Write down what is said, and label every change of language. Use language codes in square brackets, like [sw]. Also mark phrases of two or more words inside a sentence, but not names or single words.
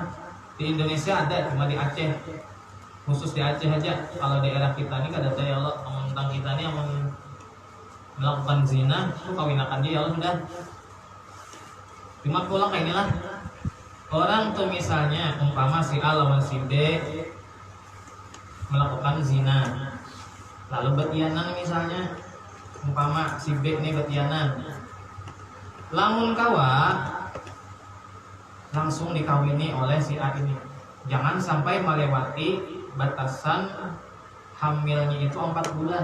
[bjn] Di Indonesia ada, cuma di Aceh. Khusus di Aceh aja. Kalau daerah kita ini kada ada [ar] يا الله, [bjn] tentang kita ini yang melakukan zina, itu kawinakan dia [ar] يا الله [bjn] sudah. Cuma pulang kayak inilah. Orang tuh misalnya umpama si A lawan si B melakukan zina, lalu betianan misalnya, umpama si B ini betianan, lamun kawa langsung dikawini oleh si A ini. Jangan sampai melewati batasan hamilnya itu 4 bulan.